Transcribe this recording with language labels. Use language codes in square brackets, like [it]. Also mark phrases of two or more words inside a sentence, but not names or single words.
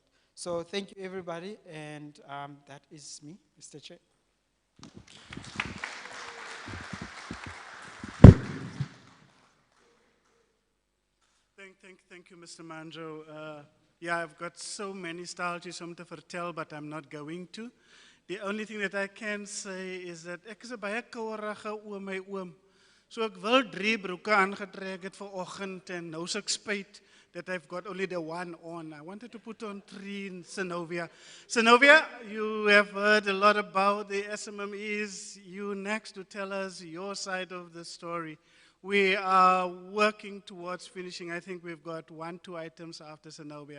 [en] So thank you, everybody, and that is me, Mr. Chair. Thank you, Mr. Manjo. Yeah, I've got so many [af] staaltjies om te vertel, [en] but I'm not going to. The only thing that I can say is that [af] ek is 'n baie kouerige oom, my oom. So ek wil 3 broeke aangetrek het vanoggend en nou se ek spyt [en] that I've got only the one on. I wanted to put on 3 in Synovia. Synovia, you have heard a lot about the SMMEs. You next to tell us your side of the story. We are working towards finishing. I think we've got 1, 2 items after Synovia.